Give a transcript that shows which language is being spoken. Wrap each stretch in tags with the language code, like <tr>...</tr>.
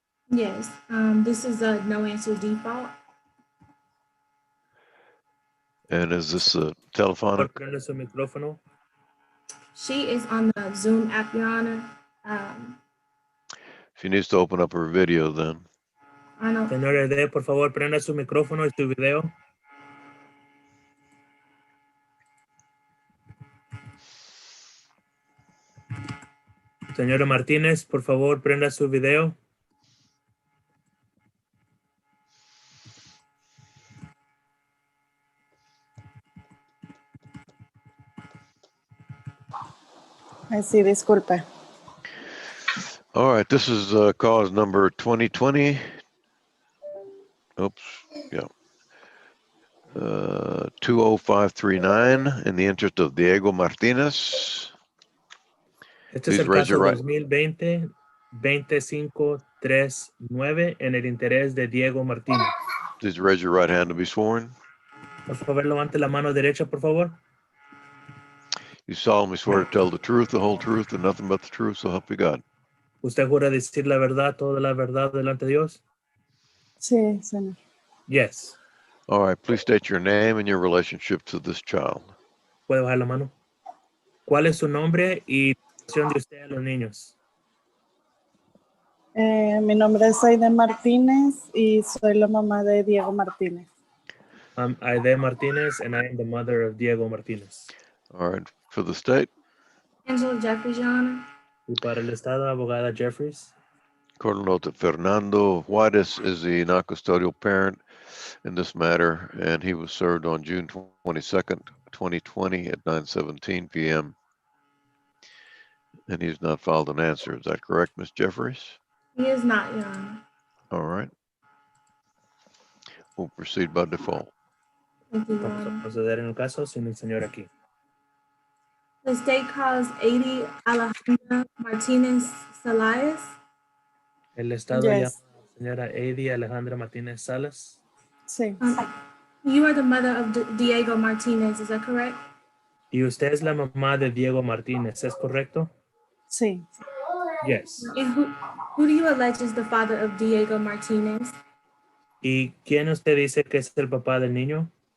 <en>Yes, this is a no answer default. And is this a telephonic?</en> <es>Prende su micrófono.</es> <en>She is on the Zoom app, Your Honor. She needs to open up her video then. Arnold,</en> <es>Señor Ede, por favor, prenda su micrófono y su video. Señora Martínez, por favor, prenda su video. Sí, disculpe.</es> <en>All right, this is cause number 2020. Oops, yeah. 20539 in the interest of Diego Martinez.</en> <es>Este es</es> <en>Please</en> <es>el</es> <en>raise</en> <es>caso</es> <en>your right.</en> <es>2020-2539 en el interés de Diego Martínez.</es> <en>Please raise your right hand to be sworn.</en> <es>Por favor, levante la mano derecha, por favor.</es> <en>You solemnly swear to tell the truth, the whole truth, and nothing but the truth, so help you God.</en> <es>¿Usted jura decir la verdad, toda la verdad delante de Dios? Sí, señor.</es> <en>Yes. All right, please state your name and your relationship to this child.</en> <es>¿Puede bajar la mano? ¿Cuál es su nombre y relación de usted a los niños? Mi nombre es Aide Martínez y soy la mamá de Diego Martínez.</es> <en>I'm Aide Martinez, and I am the mother of Diego Martinez. All right, for the state. Angela Jeffries, Your Honor.</en> <es>Y para el Estado, abogada Jeffries.</es> <en>Court will note that Fernando Juarez is the non-custodial parent in this matter, and he was served on June 22nd, 2020 at 9:17 p.m. And he's not filed an answer. Is that correct, Ms. Jeffries? He is not, Your Honor. All right. We'll proceed by default. Thank you, Your</en> <es>Vamos a</es> <en>Honor.</en> <es>proceder en el caso sin el señor aquí.</es> <en>The state calls 80 Alejandra Martinez Salas.</en> <es>El Estado</es> <en>Yes.</en> <es>llama a la señora Eddie Alejandra Martínez Salas. Sí.</es> <en>You are the mother of Diego Martinez, is that correct?</en> <es>Y usted es la mamá de Diego Martínez, ¿es correcto? Sí.</es> <en>Yes. And who do you allege is the father of Diego Martinez?</en> <es>¿Y quién usted dice que es el papá del niño?</es>